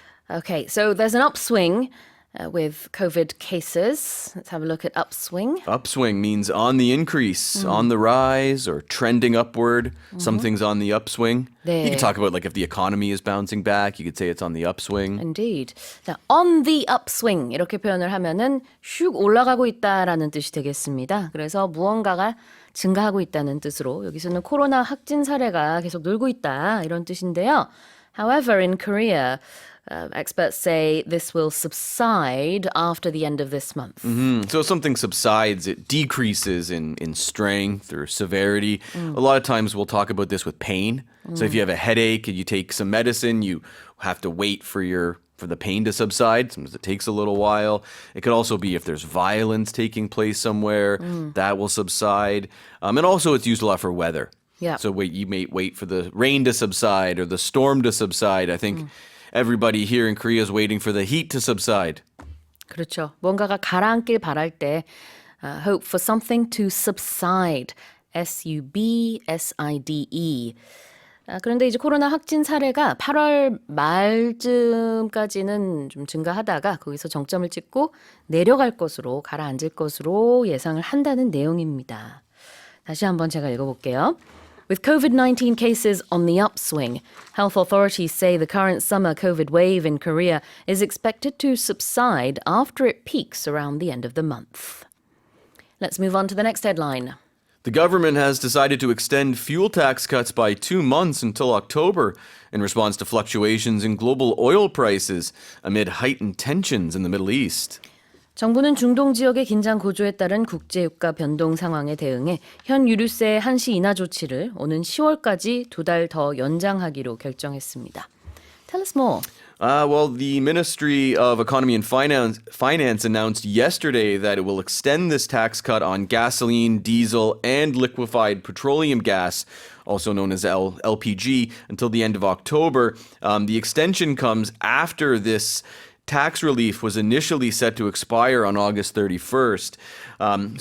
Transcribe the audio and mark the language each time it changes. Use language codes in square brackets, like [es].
[en] Okay, so there's an upswing with COVID cases. Let's have a look at upswing. Upswing means on the increase, on the rise, or trending upward. Something's on the upswing. [ko] 네. [en] You can talk about like if the economy is bouncing back, you could say it's on the upswing. Indeed. [ko] 자, [en] on the upswing [ko] 이렇게 표현을 하면은 슉 올라가고 있다라는 뜻이 되겠습니다. 그래서 무언가가 증가하고 있다는 뜻으로 여기서는 코로나 확진 사례가 계속 늘고 있다 이런 뜻인데요. [en] However, in Korea, experts say this will subside after the end of this month. So if something subsides, it decreases in strength or severity. A lot of times we'll talk about this with pain. So if you have a headache and you take some medicine, you have to wait for the pain to subside. Sometimes it takes a little while. It could also be if there's violence taking place somewhere, that will subside. And also it's used a lot for weather. Yeah. So you may wait for the rain to subside or the storm to subside. I think everybody here in Korea is waiting for the heat to subside. [ko] 그렇죠. 뭔가가 가라앉길 바랄 때 [en] hope for something to subside. S-U-B-S-I-D-E. [ko] 그런데 이제 코로나 확진 사례가 8월 말쯤까지는 좀 증가하다가 거기서 정점을 찍고 내려갈 것으로 가라앉을 것으로 예상을 한다는 내용입니다. 다시 한번 제가 읽어볼게요. [en] With COVID-19 cases on the upswing, health authorities say the current summer COVID wave in Korea is expected to subside after it peaks around the end of the month. Let's move on to the next headline. The government has decided to extend fuel tax cuts by 2 months until October in response to fluctuations in global oil prices amid heightened tensions in the Middle East. [ko] 정부는 중동 지역의 긴장 고조에 따른 국제 유가 변동 상황에 대응해 현 유류세 한시 인하 조치를 오는 10월까지 2달 더 연장하기로 결정했습니다. [en] Tell us more. Well, the Ministry of Economy and Finance announced yesterday that it will extend this tax cut on gasoline, diesel, and liquefied petroleum gas, also known as LPG, until the end of October. The extension comes after this tax relief was initially set to expire on August 31st.